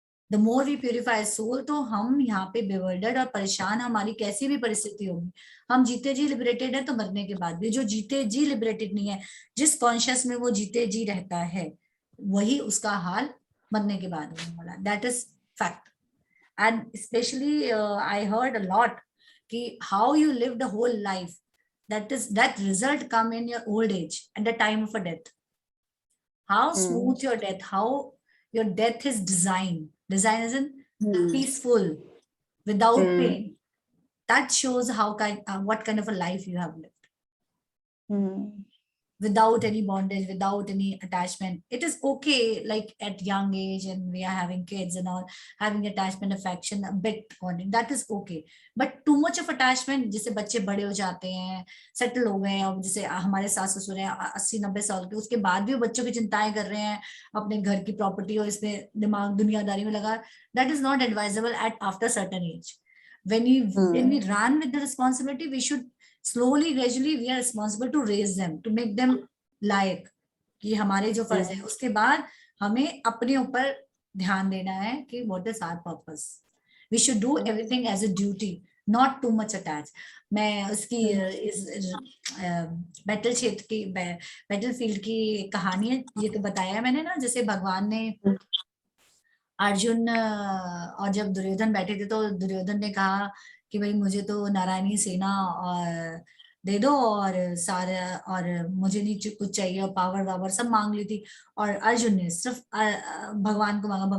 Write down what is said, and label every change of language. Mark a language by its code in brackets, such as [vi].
[en] the more we purify soul, [hi] तो हम यहाँ पे बेवर्डेड और परेशान, हमारी कैसी भी परिस्थिति होगी, हम जीते जी लिबरेटेड है, तो मरने के बाद भी जो जीते जी लिबरेटेड नहीं है, जिस कॉन्शियस में वो जीते जी रहता है, वही उसका हाल मरने के बाद होने वाला। [en] That is fact. And especially I heard a lot ki how you live the whole life, that result come in your old age and the time of a death. How smooth your death, how your death is designed as in peaceful, without pain. That shows how what kind of a life you have lived. Without any bondage, without any attachment. It is okay, like at young age and we are having kids and all, having attachment, affection, a bit bonding, that is okay. But too much of attachment, [hi] जिससे बच्चे बड़े हो जाते हैं, settle हो गए हैं, अब जैसे हमारे सास ससुर हैं 80-90 साल के, उसके बाद भी वो बच्चों की चिंताएं कर रहे हैं, अपने घर की प्रॉपर्टी और इसमें दिमाग दुनियादारी में लगा, [en] that is not advisable at after certain age. When we run with the responsibility, we should slowly gradually we are responsible to raise them, to make them [hi] लायक, कि हमारे जो फर्ज है, उसके बाद हमें अपने ऊपर ध्यान देना है कि [en] what is our purpose. We should do everything as a duty, not too much attached. [hi] मैं उसकी इस बैटल क्षेत्र की, बैटल फील्ड की कहानी है, ये तो बताया मैंने ना, जैसे भगवान ने अर्जुन और जब दुर्योधन बैठे थे, तो दुर्योधन ने कहा कि भाई मुझे तो नारायणी सेना और दे दो और सारा, और मुझे नहीं कुछ चाहिए, और पावर वावर सब मांग ली थी, और अर्जुन ने सिर्फ भगवान को मांगा।